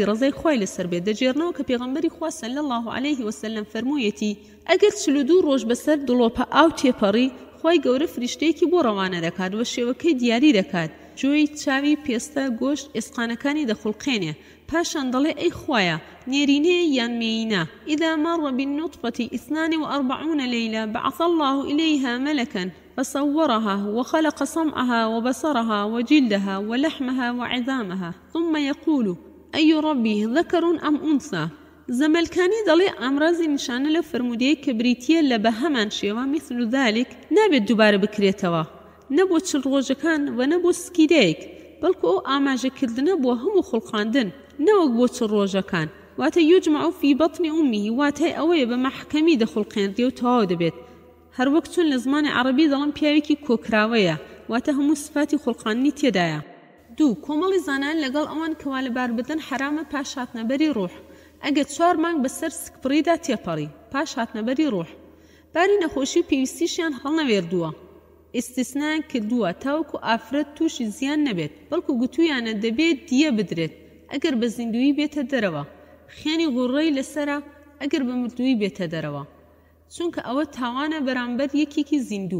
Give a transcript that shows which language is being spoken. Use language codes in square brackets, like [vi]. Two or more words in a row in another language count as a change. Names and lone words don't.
[ckb] ڕەزای خوای لەسەر بێت دەجێڕنەوە کە پێغەمبەری خوا [ar] صلی الله علیه وسلم [ckb] فەرموویەتی ئەگەر 42 ڕۆژ بەسەر دڵۆپە ئاو تێپەڕی خوای گەورە فریشتەیەکی بۆ ڕەوانە دەکات و شێوەکەی دیاری دەکات، جوێی چاوی پێستە گۆشت ئێسقانەکانی دەخوڵقێنێ، پاشان دەڵێ ئەی خوایە نێرینەیە یان مێینە [ar] ئیدا مەڕ بالنطفة 42 ليلة بعث الله إليها ملكا فصورها وخلق سمعها وبصرها وجلدها ولحمها وعظامها ثم يقول أي ربي ذكر أم أنثى. [ckb] زەمەلکانی دەڵێ ئامرازی نیشانە لە فەرمودەیە کە بریتیە لە بە هەمان شێوە [ar] مثل ذلك [ckb] نابێت دووبارە بکرێتەوە، نەبۆ 40 ڕۆژەکان و نەبۆ سکیدەیەک، بەڵکو ئەو ئاماژەکردنە بۆ هەموو خوڵقاندن نەوەک بۆ 40 ڕۆژەکان. واتە [ar] یجمع في بطن أمه [ckb] واتای ئەوەیە بە مەحکەمی دەخوڵقێنردێ و تەواو دەبێت. هەروەک چۆن لە زمانی عەرەبی دەڵێن پیاوێکی کۆکراوەیە، واتە هەموو سفاتی خوڵقاندنی تێدایە. دوو کۆمەڵی زانان لەگەڵ ئەوان کەوا لەبار بدەن حرامە پاش هاتنەبەری ڕوح. ئەگەر 4 مانگ بەسەر سکپڕیدا تێپەڕی پاش هاتنەبەری ڕوح، باری نەخۆشی پێویستیشیان هەڵنەوێردووە، ئیستیسنایان کردووە تاوەکو ئافرەت تووشی زیان نەبێت، بەڵکو گوتویانە دەبێت دیە بدرێت ئەگەر بە زیندوی بێتە دەرەوە، خێنی غوڕەی لەسەرە ئەگەر بە مردووی بێتە دەرەوە، چونکە ئەوە تاوانە بەرامبەر یەکێکی زیندوو.